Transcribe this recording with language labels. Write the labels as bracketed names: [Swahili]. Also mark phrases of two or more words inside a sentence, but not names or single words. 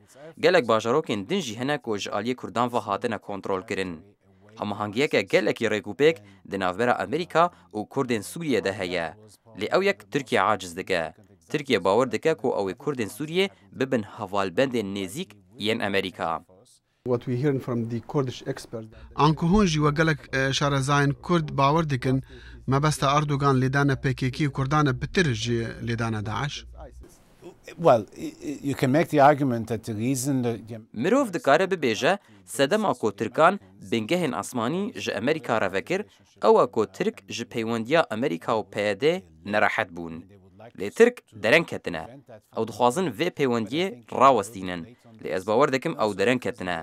[Kurdish] Gelek bajarokên din jî hene ku ji aliyê Kurdan ve hatine kontrol kirin. Hemahangiyeke gelekî rêkûpêk di navbera Amerîka û Kurdên Sûriyê de heye. Lê ew yek Tirkiye aciz dike. Tirkiye bawer dike ku ew ê Kurdên Sûriyê bibin hevalbendên nêzik yên Amerîka. [English] What we hearing from the Kurdish experts. [Kurdish] An ku hûn jî we gelek şarezayên Kurd bawer dikin mebesta Erdogan lêdana PKK û Kurdan bitir ji lêdana Daeş. [English] Well, you can make the argument that the reason that... [Kurdish] Mirov dikare bibêje sedema ku Tirkan bingehên asmanî ji Amerîka re vekir, ew e ku Tirk ji peywendiya Amerîka û PYD nerahet bûn. Lê Tirk dereng ketine. Ew dixwazin vê peywendiyê rawestînin. Lê ez bawer dikim ew dereng ketine.